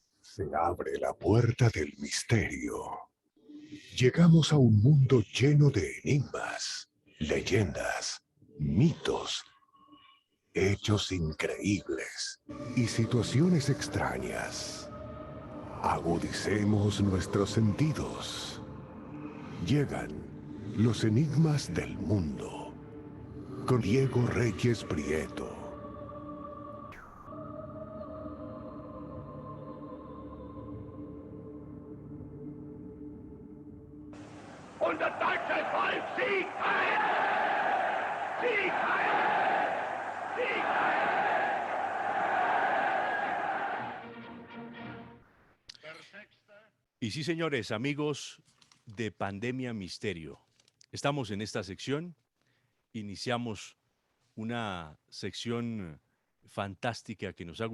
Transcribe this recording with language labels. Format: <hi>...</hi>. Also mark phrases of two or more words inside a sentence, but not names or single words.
<es>Se abre la puerta del misterio. Llegamos a un mundo lleno de enigmas, leyendas, mitos, hechos increíbles y situaciones extrañas. Agudicemos nuestros sentidos. Llegan los enigmas del mundo con Diego Reyes Prieto.</es> <de>Unser deutsches Volk siegt heil! Sieg heil! Sieg heil!</de> <es>Y sí, señores, amigos de Pandemia Misterio, estamos en esta sección, iniciamos una sección fantástica que nos ha</es>